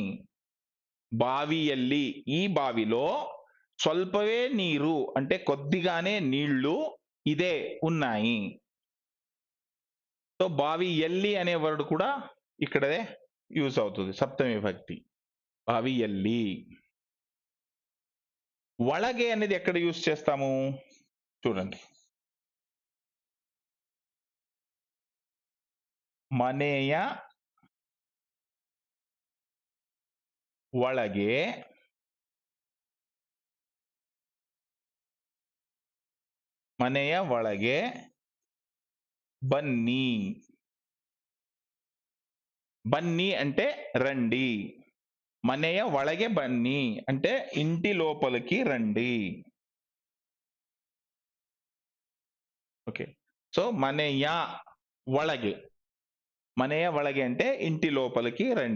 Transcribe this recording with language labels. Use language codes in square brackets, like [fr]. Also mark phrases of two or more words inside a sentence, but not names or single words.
[te] బావిಯಲ್ಲಿ, ఈ బావిలో, స్వల్పవే నీరు అంటే కొద్దిగానే నీళ్లు, ఇదే ఉన్నాయి. సో బావిಯಲ್ಲಿ అనే వర్డ్ కూడా ఇక్కడే యూజ్ అవుతుంది, సప్తమి విభక్తి. బావిಯಲ್ಲಿ. ಒಳಗೆ అనేది ఎక్కడ యూజ్ చేస్తాము చూడండి. [kn] ಮನೆಯ ಒಳಗೆ, ಮನೆಯ ಒಳಗೆ బన్నీ. [te] బన్నీ అంటే రండి. [kn] ಮನೆಯ ಒಳಗೆ ಬನ್ನಿ [te] అంటే ఇంటి లోపలికి రండి. [en] okay, so [kn] ಮನೆಯ ಒಳಗೆ, ಮನೆಯ ಒಳಗೆ [te] అంటే ఇంటి లోపలికి రండి.